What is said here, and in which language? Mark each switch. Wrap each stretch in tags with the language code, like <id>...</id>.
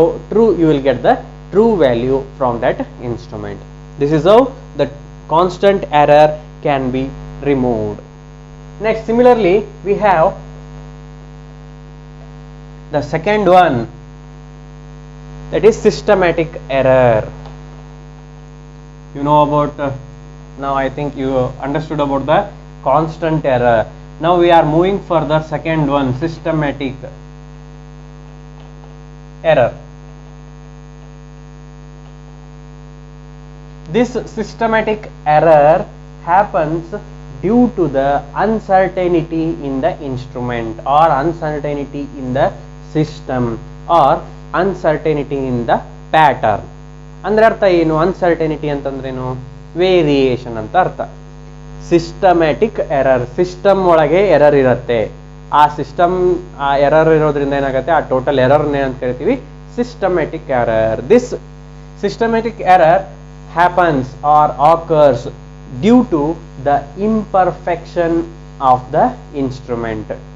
<en>True you will get the true value from that instrument. This is how the constant error can be removed. Next, similarly we have the second one, that is systematic error. You know about now I think you understood about the constant error. Now we are moving further, second one, systematic error. This systematic error happens due to the uncertainty in the instrument or uncertainty in the system or uncertainty in the pattern.</en> <kn>ಅಂದ್ರೆ ಅರ್ಥ ಏನು? Uncertainty ಅಂತಂದ್ರೇನು? Variation ಅಂತ ಅರ್ಥ. Systematic error, system ಒಳಗೆ error ಇರುತ್ತೆ. ಆ error ಇರೋದ್ರಿಂದ ಏನಾಗುತ್ತೆ? ಆ ಟೋಟಲ್ ಎರರ್ನ ಏನಂತ ಕರಿತೀವಿ?</kn> <en>Systematic error. This systematic error happens or occurs due to the imperfection of the instrument.</en>